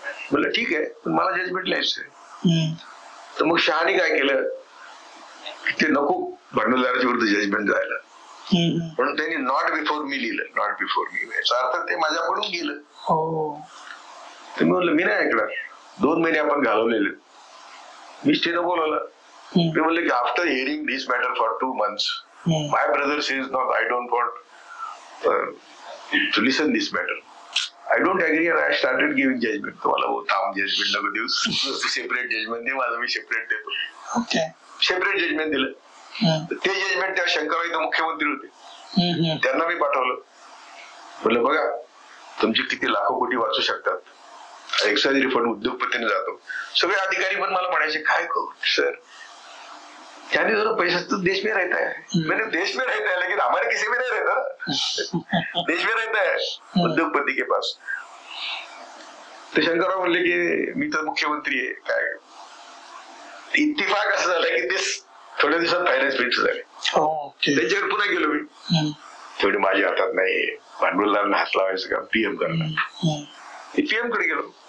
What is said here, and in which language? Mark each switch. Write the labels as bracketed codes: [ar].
[mr] म्हणलं ठीक आहे, पण मला जजमेंट लिहायचंय. तर मग शहाने काय केलं, ते नको भांडवलदाराच्या विरुद्ध जजमेंट जायला, म्हणून त्यांनी नॉट बिफोर मी लिहिलं. नॉट बिफोर मी, याचा अर्थ ते माझ्याकडून गेलं. तर मी म्हणलं मी नाही ऐकणार. 2 महिने आपण घालवलेले. मी स्टेनं बोलवलं. मी म्हणलं की [en] After hearing this matter for 2 months my brother says not, I don't want to listen this matter. I don't agree and I started giving judgment. [mr] तुम्हाला थांब, जजमेंट नको देऊ, सेपरेट जजमेंट दे, माझं मी सेपरेट देतो. सेपरेट जजमेंट दिलं. ते judgement त्या शंकरराव इथं मुख्यमंत्री होते, त्यांना मी पाठवलं. म्हणलं बघा तुमचे किती लाखो कोटी वाचू शकतात, एक्साइज रिफंड उद्योगपतीने जातो. सगळे अधिकारी पण मला म्हणायचे काय करू सर, [hi] यानी जरा पैसा तो देश में रहता है. मैंने देश में रहता है लेकिन हमारे किसी में नहीं रहता, देश में रहता है उद्योगपती के पास. [mr] तर शंकरराव म्हणले की मी तर मुख्यमंत्री आहे, काय इत्तेफाक असं झालं की ते थोड्या दिवसात फायनान्स मिनिस्टर झाले. त्यांच्याकडे पुन्हा गेलो मी, तेवढी माझ्या हातात नाही, भांडवलदारांना हात लावायचं का, पीएम करणार. पीएम कडे गेलो.